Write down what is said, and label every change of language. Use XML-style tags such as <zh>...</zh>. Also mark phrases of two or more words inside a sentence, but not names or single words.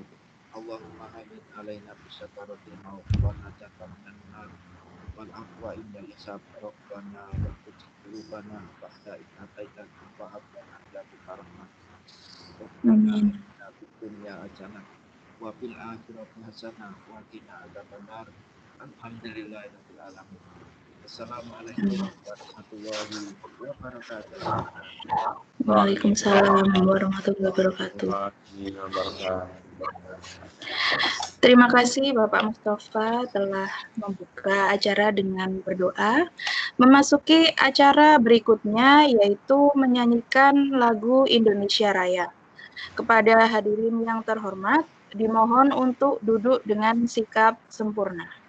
<ar>اللهم آمن علينا بسكرات الموت ونجاة من النار والعفو عند الحساب. ربنا لا تزغ قلوبنا بعد إذ هديتنا وهب لنا من لدنك رحمة. Amin. ربنا في الدنيا حسنة وفي الآخرة حسنة وقنا عذاب النار. الحمد لله رب العالمين السلام عليكم ورحمة الله وبركاته. وعليكم السلام ورحمة الله وبركاته.</ar> <id>Terima kasih Bapak Mustafa telah membuka acara dengan berdoa. Memasuki acara berikutnya yaitu menyanyikan lagu Indonesia Raya. Kepada hadirin yang terhormat, Dimohon untuk duduk dengan sikap sempurna.</id>